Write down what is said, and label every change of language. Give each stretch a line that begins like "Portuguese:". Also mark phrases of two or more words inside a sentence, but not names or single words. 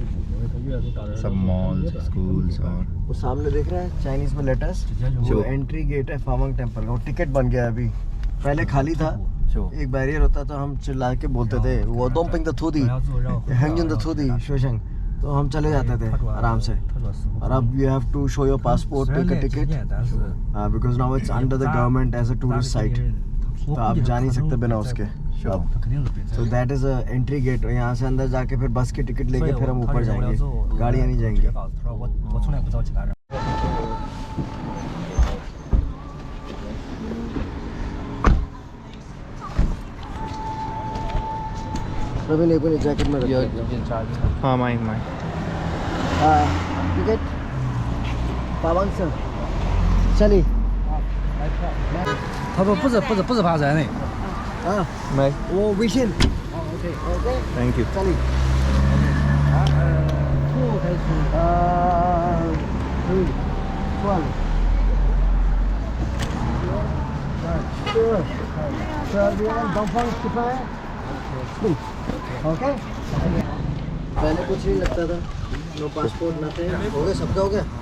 Hindi: सब मॉल्स, स्कूल्स और वो सामने देख रहा है चाइनीज में लेटेस्ट जो
English: entry gate
Hindi: है पावंग टेम्पल का, वो टिकट बन गया अभी। पहले खाली था, एक बैरियर होता था, हम चिल्ला के बोलते थे वो दोंपिंग द थूदी हैंगिंग द थूदी शोशंग, तो हम चले जाते थे आराम से। और अब
English: you have to show your passport, take a ticket because now it's under the government as a tourist site,
Hindi: तो आप जा नहीं सकते बिना उसके।
English: So that is a entry gate.
Hindi: यहाँ से अंदर जाके फिर बस की टिकट लेके फिर हम ऊपर जाएंगे, गाड़ियाँ नहीं जाएंगी। प्रवीण एक मिनट जैकेट में रखो। हाँ माइक टिकट पावंग सर चली
Chinese: 他说不是爬山的。
Hindi: हाँ मैं वो विशिन ओके
English: Thank you.
Hindi: चली ओके पहले कुछ नहीं लगता था,
English: no passport
Hindi: ना थे, हो गया सबका हो गया।